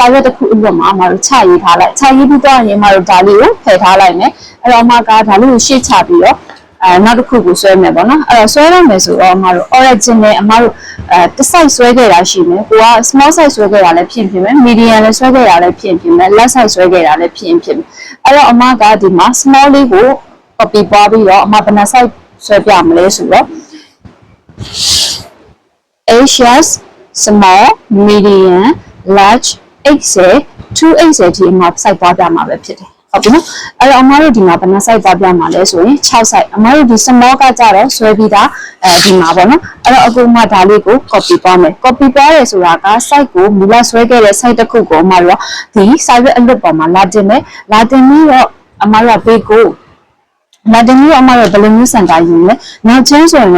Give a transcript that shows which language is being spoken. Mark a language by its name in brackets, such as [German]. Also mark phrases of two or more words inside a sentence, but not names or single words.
[Burmese] ရွက်တစ်ခုအပေါ်မှာအမတို့ချရေးထားလိုက်ချရေးပြီးတော့ရင်အမတို့ဒါလေးကိုဖယ်ထားလိုက်မယ်အဲ့တော့အမကဒါလေးကိုရှေ့ချပြီးတော့နောက်တစ်ခုကိုဆွဲမယ်ပေါ့နော်အဲ့တော့ဆွဲရမယ်ဆိုတော့အမတို့ original အမတို့တစ် size ဆွဲခဲ့တာရှိမယ်ကိုက [English] small size [Burmese] ဆွဲခဲ့တာလည်းဖြစ်မယ် medium လည်းဆွဲခဲ့တာလည်းဖြစ်မယ် [English] large size [Burmese] ဆွဲခဲ့တာလည်းဖြစ်မယ်အဲ့တော့အမကဒီမှာ small လေးကို copy ပွားပြီးတော့အမဘယ်နှ size ဆွဲပြမလဲဆိုတော့ [English] HS small medium large XL 2XL [Burmese] ဒီအမ size ပွားပြမှာပဲဖြစ်တယ်ဟုတ်ပြီနော်အဲ့တော့အမတို့ဒီမှာဘယ်နှ size ပွားပြ မှာလဲဆိုရင်6 size အမတို့ဒီ small ကကြတော့ဆွဲပြီးသားဒီမှာပေါ့နော်အဲ့တော့အခုမှဒါလေးကို copy ပွားမယ် copy ပွားရဲဆိုတာက size ကိုမူလဆွဲခဲ့တဲ့ size တစ်ခုကိုအမတို့ကဒီ size အလွတ်ပေါ်မှာလာတင်မယ်လာတင်ပြီးတော့အမတို့ကဘေးကိုလာတင်ပြီးတော့အမတို့ဘယ်လိုမျိုးစံတာယူလဲနောက်ချမ်းဆိုရင်တော့